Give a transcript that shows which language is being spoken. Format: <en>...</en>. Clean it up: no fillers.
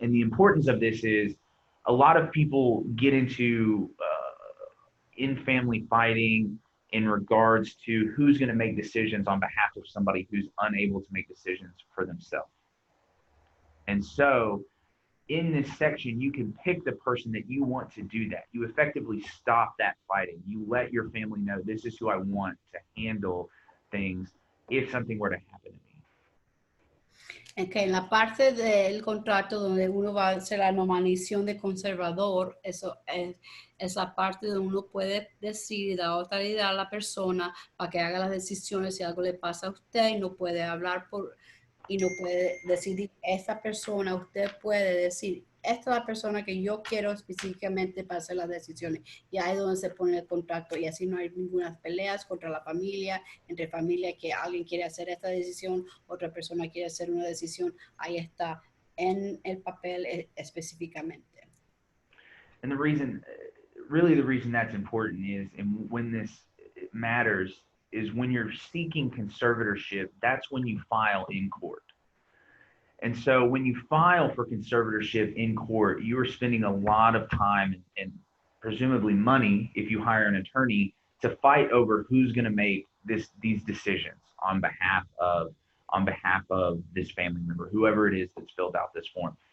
<en>And the importance of this is a lot of people get into in-family fighting in regards to who's going to make decisions on behalf of somebody who's unable to make decisions for themselves. And so in this section, you can pick the person that you want to do that. You effectively stop that fighting. You let your family know this is who I want to handle things if something were to happen to me.</en> <es>Okay, en la parte del contrato donde uno va a hacer la nominación de conservador, eso es la parte donde uno puede decir y dar autoridad a la persona para que haga las decisiones si algo le pasa a usted y no puede hablar y no puede decidir esta persona, usted puede decir, esta es la persona que yo quiero específicamente para hacer las decisiones. Y ahí es donde se pone el contrato y así no hay ninguna peleas contra la familia, entre familia que alguien quiere hacer esta decisión, otra persona quiere hacer una decisión, ahí está en el papel específicamente.</es> <en>And the reason, really the reason that's important is, and when this matters, is when you're seeking conservatorship, that's when you file in court. And so when you file for conservatorship in court, you are spending a lot of time and presumably money, if you hire an attorney, to fight over who's going to make these decisions on behalf of this family member, whoever it is that's filled out this form.</en>